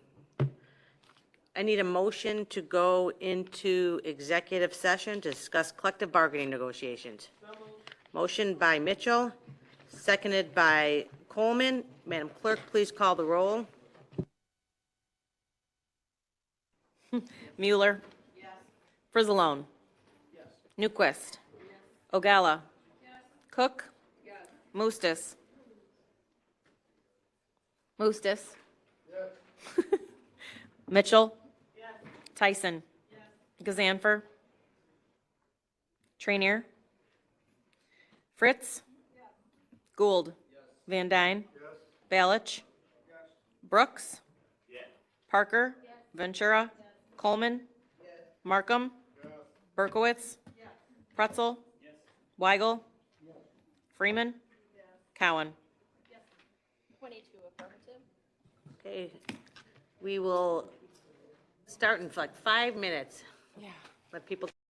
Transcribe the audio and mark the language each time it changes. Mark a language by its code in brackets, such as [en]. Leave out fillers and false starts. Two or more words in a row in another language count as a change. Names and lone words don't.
[en] I need a motion to go into executive session to discuss collective bargaining negotiations. Motion by Mitchell, seconded by Coleman. Madam Clerk, please call the roll. Mueller. Yes. Frizzalone. Yes. Newquist. Yes. Ogalla. Yes. Cook. Yes. Moostis. Moostis. Yes. Mitchell. Yes. Tyson. Yes. Gazanfer. Trainier. Fritz. Yes. Gould. Yes. Van Dyne. Yes. Balich. Yes. Brooks. Yes. Parker. Yes. Ventura. Yes. Coleman. Yes. Markham. Yes. Berkowitz. Yes. Pretzel. Yes. Weigel. Yes. Freeman. Yes. Cowan. Yes. 22 affirmative. Okay, we will start in like 5 minutes. Yeah. Let people.